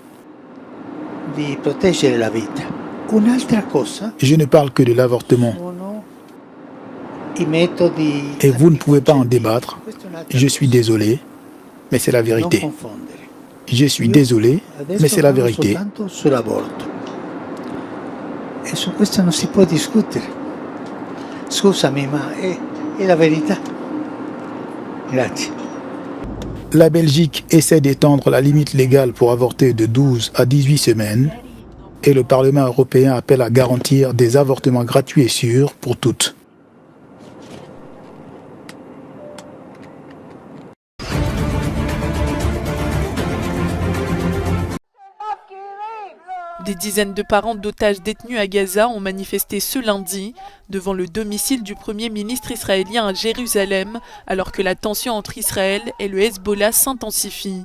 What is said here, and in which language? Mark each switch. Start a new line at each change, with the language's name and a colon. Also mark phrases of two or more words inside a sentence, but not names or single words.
French: Je ne parle que de l'avortement. Et vous ne pouvez pas en débattre. Je suis désolé, mais c'est la vérité. Je suis désolé, mais c'est la vérité.
Italian: E su questo non si può discutere. Scusami, ma è la verità. Grazie.
French: La Belgique essaie d'étendre la limite légale pour avorter de 12 à 18 semaines et le Parlement européen appelle à garantir des avortements gratuits et sûrs pour toutes. Des dizaines de parents d'otages détenus à Gaza ont manifesté ce lundi devant le domicile du Premier ministre israélien à Jérusalem, alors que la tension entre Israël et le Hezbollah s'intensifie.